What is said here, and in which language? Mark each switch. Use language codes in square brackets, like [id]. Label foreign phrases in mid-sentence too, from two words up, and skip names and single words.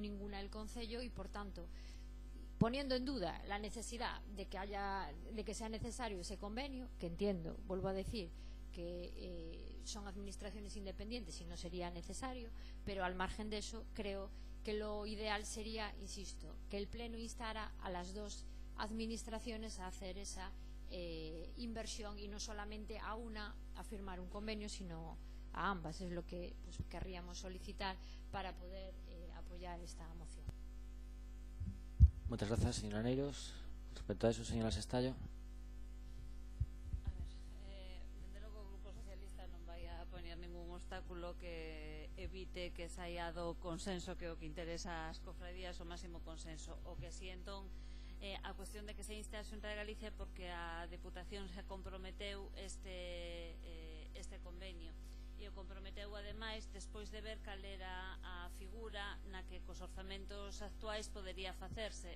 [es] ninguna del Concello y por tanto poniendo en duda la necesidad de que sea necesario ese convenio, que entiendo, vuelvo a decir, que son administraciones independientes y no sería necesario, pero al margen de eso creo que lo ideal sería, insisto, que el Pleno instara a las dos administraciones a hacer esa inversión y no solamente a una a firmar un convenio, sino a ambas. Es lo que querríamos solicitar para poder apoyar esta moción. Muchas gracias, señora Neiros. Respecto a eso, señora Sestallo. [gl] Desde logo o Grupo Socialista non vai a poñer ningún obstáculo que evite que saia do consenso, que o que interesa ás cofradías o máximo consenso. O que si entón a cuestión de que se inste a Xunta de Galicia porque a Deputación se comprometeu este convenio e o comprometeu ademais despois de ver cal era a figura na que cos orzamentos actuais podería facerse.